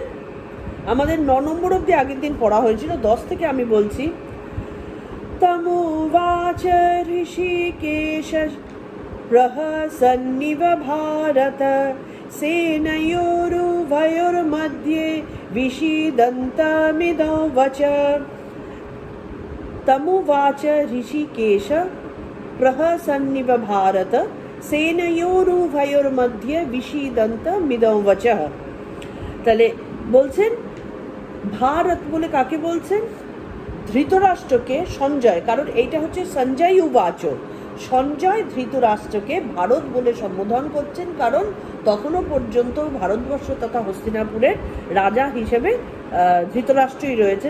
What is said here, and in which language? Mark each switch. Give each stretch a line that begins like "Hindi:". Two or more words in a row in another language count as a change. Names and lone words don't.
Bangla: আমাদের 9 নম্বর অব্দি আগের দিন পড়া হয়েছিল, 10 থেকে আমি বলছি।
Sanskrit: তমুবাচ ঋষিকেশ প্রহসন্নিব ভারত সেনয়োরুভয়োর্মধ্যে विषीदन्तमिदं वच। तमुवाच ऋषिकेश प्रहसन्निव भारत सेनयोरुभयोर्मध्ये विषीदन्तमिदं वच।
Bangla: তাহলে বলছেন ভারত বলে কাকে বলছেন? ধৃতরাষ্ট্রকে, সঞ্জয়। কারণ এইটা হচ্ছে সঞ্জয় উবাচ, সঞ্জয় ধৃতরাষ্ট্রকে ভারত বলে সম্বোধন করছেন। কারণ তখনও পর্যন্ত ভারতবর্ষ তথা হস্তিনাপুরের রাজা হিসেবে ধৃতরাষ্ট্রই রয়েছেন।